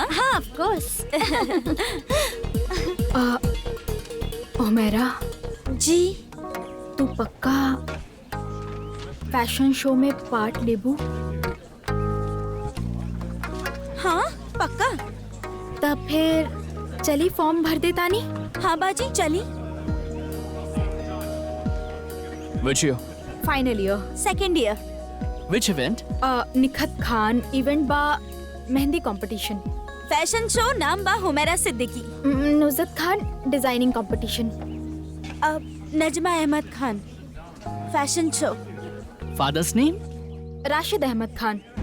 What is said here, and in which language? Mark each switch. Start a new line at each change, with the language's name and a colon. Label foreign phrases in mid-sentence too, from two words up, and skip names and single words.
English: हाँ of course. ओमेरा
Bhojpuri: जी। तू पक्का
English: fashion show
Bhojpuri: में पार्ट लेबू? हाँ पक्का। तब फिर चली फॉर्म भर दे तानी। हाँ बाजी चली।
English: Which year? final year. second year. Which event?
Bhojpuri: निखत खान इवेंट बा, मेहंदी कंपटीशन।
English: fashion show
Bhojpuri: नाम बा हुमैरा सिद्दीकी।
English: नुजत खान designing competition. नजमा अहमद खान। fashion show. Father's name? राशिद अहमद खान।